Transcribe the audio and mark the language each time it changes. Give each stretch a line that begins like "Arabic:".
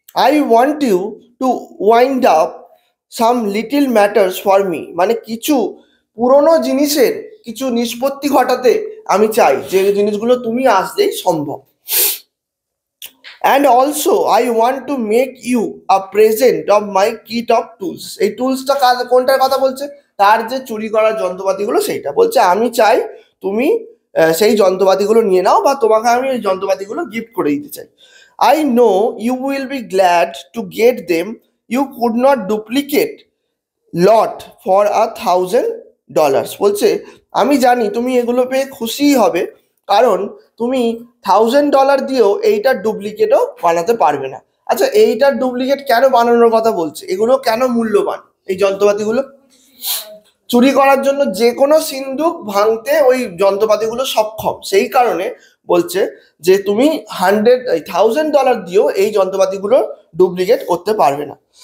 English: I want you to wind up some little matters for me,
Bangla: মানে কিছু পুরনো জিনিসের কিছু নিষ্পত্তি ঘটাতে আমি চাই, যে জিনিসগুলো তুমি আসলেই সম্ভব।
English: And also I want to make you a present of my kit of tools.
Bangla: এই টুলসটা কোনটার কথা বলছে? তার যে চুরি করার যন্ত্রপাতিগুলো সেইটা বলছে, আমি চাই তুমি সেই যন্ত্রপাতিগুলো নিয়ে নাও, বা তোমাকে আমি এই যন্ত্রপাতিগুলো গিফট করে দিতে চাই।
English: I know you will be glad to get them. You could not duplicate lot for $1,000.
Bangla: বলছে আমি জানি তুমি এগুলো পেয়ে খুশিই হবে, কারণ তুমি $1,000 দিয়েও এইটার ডুপ্লিকেটও বানাতে পারবে না। আচ্ছা, এইটার ডুপ্লিকেট কেন বানানোর কথা বলছে? এগুলো কেন মূল্যবান? এই যন্ত্রপাতিগুলো চুরি করার জন্য যে কোনো সিন্দুক ভাঙতে ওই যন্ত্রপাতিগুলো সক্ষম, সেই কারণে বলছে যে তুমি $1,000 দিয়েও এই যন্ত্রপাতিগুলো ডুপ্লিকেট করতে পারবে না।